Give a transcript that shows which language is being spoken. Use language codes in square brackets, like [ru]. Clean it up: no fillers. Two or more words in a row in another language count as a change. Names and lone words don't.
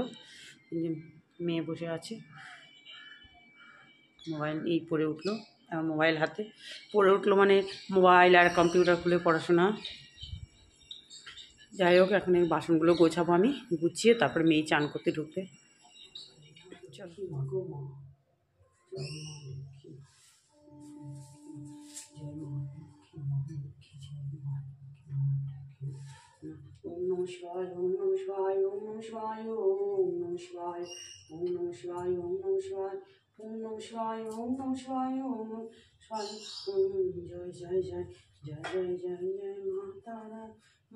[bn] মেয়ে বসে আছে, মোবাইল এই পড়ে উঠলো, মোবাইল হাতে পড়ে উঠলো, মানে মোবাইল আর কম্পিউটার খুলে পড়াশোনা। যাই হোক, এখন এই বাসনগুলো গোছাবো আমি, গুছিয়ে তারপরে মেয়ে চান করতে ঢুকবে। [sa] ওম নমঃ শিবায়, ওম নমঃ শিবায়, ওম নমঃ শিবায়, ওম নমঃ শিবায়, ওম নমঃ শিবায়, ওম নমঃ শিবায়, ওম নমঃ শিবায়, ওম নমঃ শিবায়, ওম নমঃ শিবায়, [bn] জয় জয় জয় জয় জয় জয় জয় মা তারা, মা